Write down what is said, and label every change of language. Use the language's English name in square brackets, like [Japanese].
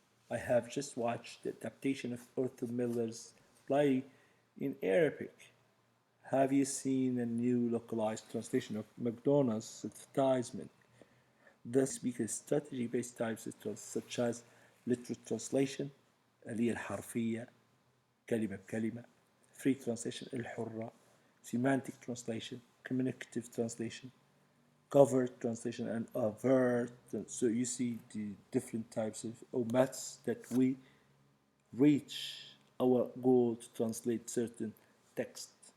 [English] I have just watched the adaptation of Arthur Miller's play in Arabic. Have you seen a new localized translation of McDonald's advertisement? The speaker strategy-based types such as literal translation, [Arabic] اللي هي الحرفية كلمة بكلمة. [English] free translation الحرة. semantic translation, communicative translation, covered translation, and overt. So you see the different types of methods that we reach our goal to translate certain text.